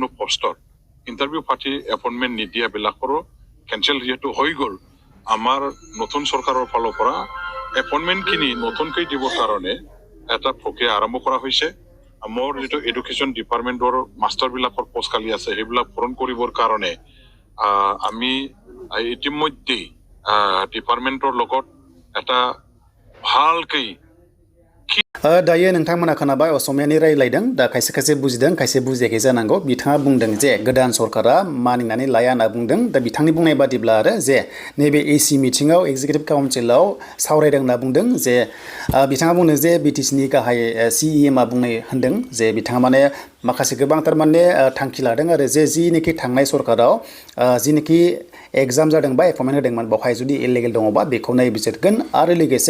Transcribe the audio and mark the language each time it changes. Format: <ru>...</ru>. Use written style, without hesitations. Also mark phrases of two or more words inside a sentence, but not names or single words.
<as>পোষ্টত ইণ্টাৰভিউ পাতি এপইণ্টমেণ্ট নিদিয়াবিলাকৰো কেঞ্চেল যিহেতু হৈ গ'ল আমাৰ নতুন চৰকাৰৰ ফালৰ পৰা এপইণ্টমেণ্টখিনি নতুনকৈ দিবৰ কাৰণে এটা প্ৰক্ৰিয়া আৰম্ভ কৰা হৈছে মোৰ যিটো</as> <en>education department</en> <as>মাষ্টাৰবিলাকৰ পোষ্ট খালী আছে সেইবিলাক পূৰণ কৰিবৰ কাৰণে আমি ইতিমধ্যেই ডিপাৰ্টমেণ্টৰ লগত এটা ভালকৈ</as> <brx>दायो नोंथांमोना खोनाबाय असमियानि रायलायदों दा खायसे बुजिदों खायसे बुजियाखै जानांगौ बिथाङा बुंदों जे गोदान सरकारा मानिनानै लाया होनना बुंदों दा बिथांनि बुंनाय बादिब्ला आरो जे नैबे AC मिटिङाव</brx> <en>executive council</en> <brx>सावरायदों होनना बुंदों जे बिथाङा बुंदों जे BTCनि गाहाय CEM आ बुंनाय होनदों जे बिथाङा माने माखासे गोबांथार माने थांखि लादों आरो जे जिनिखि थांनाय सरकाराव जिनिखि एग्जाम जादों बा एपइन्टमेन्ट होदोंमोन बावहाय जुदि इलिगेल दङबा बेखौ नायबिजिरगोन आरो लोगोसे</brx>